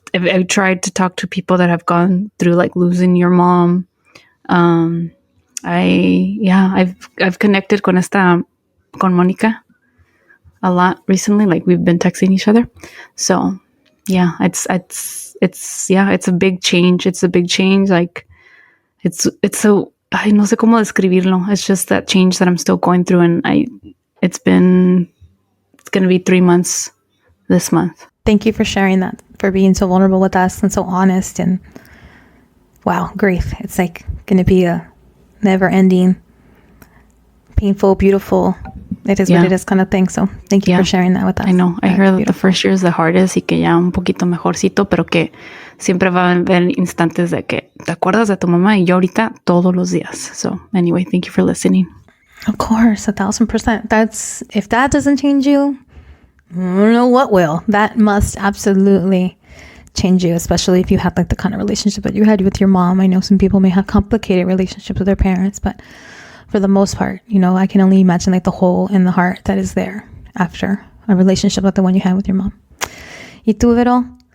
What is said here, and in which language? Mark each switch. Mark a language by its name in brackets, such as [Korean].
[English] I've tried to talk to people that have gone through like losing your mom. I've connected con Monica a lot recently. Like, we've been texting each other. So yeah, it's a big change. It's a big change. Like, it's so, I [Spanish] no sé cómo describirlo. [English] It's just that change that I'm still going through. And it's going to be 3 months this month. Thank you for sharing that, for being so vulnerable with us and so honest. And wow, grief. It's like going to be a never ending, painful, beautiful, it is what it is kind of thing. So thank you for sharing that with us. I know. I heard that the first year is the hardest, [Spanish] y que ya un poquito mejorcito, pero que siempre va a haber instantes de que te acuerdas de tu mamá, y yo ahorita todos los días. [English] So anyway, thank you for listening. Of course, 1,000%. If that doesn't change you, I don't know what will. That must absolutely change you, especially if you had like the kind of relationship that you had with your mom. I know some people may have complicated relationships with their parents, but for the most part, you know, I can only imagine like the hole in the heart that is there after a relationship like the one you had with your mom. [Spanish] Y tú, Vero?